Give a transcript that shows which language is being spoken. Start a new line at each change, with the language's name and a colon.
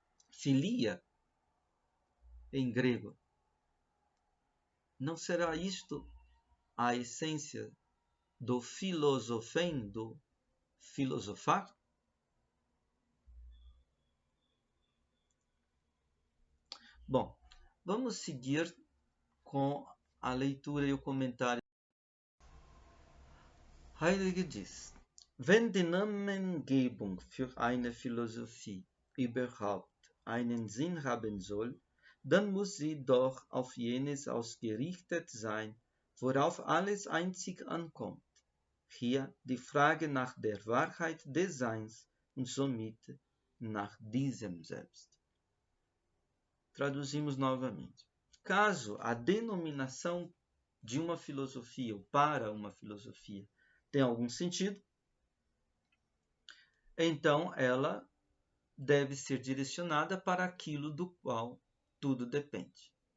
Portuguese: Filia, em grego. Não será isto a essência do filosofem, do filosofar? Bom, vamos seguir com a leitura e o comentário.
German: Heidegger diz: Wenn die Namengebung für eine Philosophie überhaupt einen Sinn haben soll, dann muss sie doch auf jenes ausgerichtet sein, worauf alles einzig ankommt. Hier die Frage nach der Wahrheit des Seins und somit nach diesem Selbst.
Portuguese: Traduzimos novamente. Caso a denominação de uma filosofia ou para uma filosofia tenha algum sentido, então ela deve ser direcionada para aquilo do qual tudo depende.